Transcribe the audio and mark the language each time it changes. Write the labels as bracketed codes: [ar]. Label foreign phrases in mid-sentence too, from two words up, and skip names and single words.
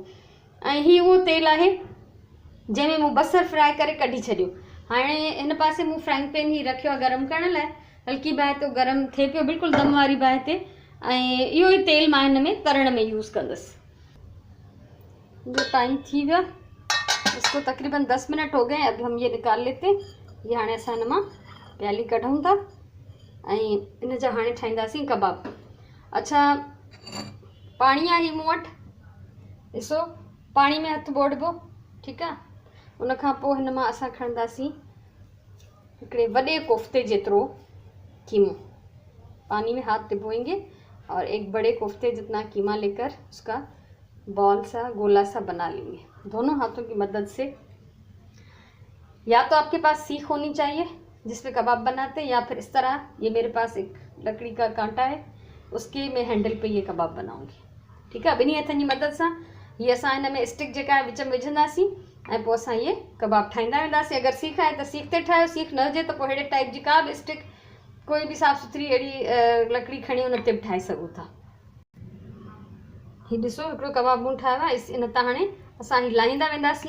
[sd] ऐं हीउ उहो तेल आहे जंहिंमें मूं बसर फ्राई करे कढी छॾियो। हाणे हिन पासे मूं [en] frying pan [sd] ही रखियो आहे गरम करण लाइ, हल्की बाहि ते गरम थिए पियो, बिल्कुलु दम वारी बाहि ते। ऐं इहो ई तेल मां हिन में तरण में यूज़ कंदसि। जो टाइम थी वियो, [ur] اس کو تقریباً 10 منٹ ہو گئے، اب ہم یہ نکال لیتے ہیں. [sd] ये हाणे असां हिन मां प्याली कढूं था ऐं इन जा हाणे ठाहींदासीं कबाब। अच्छा पाणी आहे मूं वटि, ॾिसो पाणी में हथु बोड़बो, ठीकु आहे। उन खां पोइ हिन मां असां खणंदासीं हिकिड़े वॾे कोफ्ते जेतिरो कीमो। [ur] پانی میں ہاتھ ڈبوئیں گے اور ایک بڑے کوفتے جتنا قیمہ لے کر اس کا بال سا گولا سا بنا لیں گے دونوں ہاتھوں کی مدد سے. یا تو آپ کے پاس سیخ ہونی چاہیے جس پہ کباب بناتے ہیں، یا پھر اس طرح یہ میرے پاس ایک لکڑی کا کانٹا ہے اس کے میں ہینڈل پہ یہ کباب بناؤں گی. [sd] ठीकु आहे। ॿिनी हथनि जी मदद सां ये असां हिन में स्टिक जेका आहे विच में विझंदासीं ऐं पोइ असां ये कबाब ठाहींदा वेंदासीं। अगरि सीख आहे त सीख ते ठाहियो, सीख न हुजे त पोइ अहिड़े टाइप जी का बि स्टिक [ur] کوئی بھی [sd] साफ़ सुथरी अहिड़ी लकड़ी खणी उन ते बि ठाहे सघो था। हीउ ॾिसो हिकिड़ो कबाब मूं ठाहियो आहे। इन तां हाणे असां ही लाहींदा वेंदासीं।